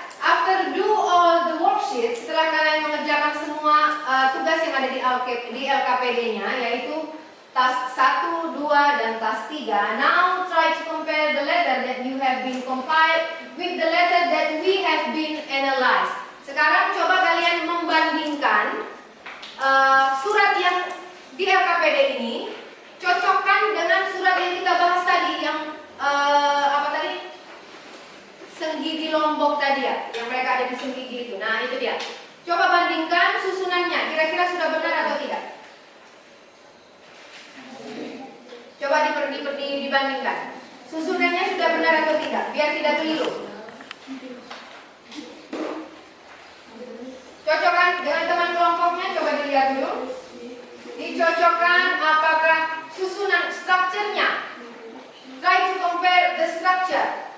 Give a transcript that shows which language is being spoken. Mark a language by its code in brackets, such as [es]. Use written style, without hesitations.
[en] After do all the worksheet, [id] setelah kalian mengerjakan semua tugas yang ada di LKPD-nya, yaitu task 1, 2, dan task 3. [en] Now try to compare the letter that you have been compiled with the letter that we have been analyzed. [id] Sekarang coba kalian membandingkan surat yang di LKPD ini, cocokkan dengan surat yang kita bahas tadi yang apa tadi? Senggigi Lombok tadi ya, yang mereka ada di Senggigi itu. Nah, itu dia. Coba bandingkan susunannya, kira-kira sudah benar atau tidak? Coba dibandingkan. Susunannya sudah benar atau tidak? Biar tidak keliru. Cocokkan dengan teman kelompoknya, coba dilihat dulu. Dicocokkan apakah susunan strukturnya. [en] Try to compare the structure.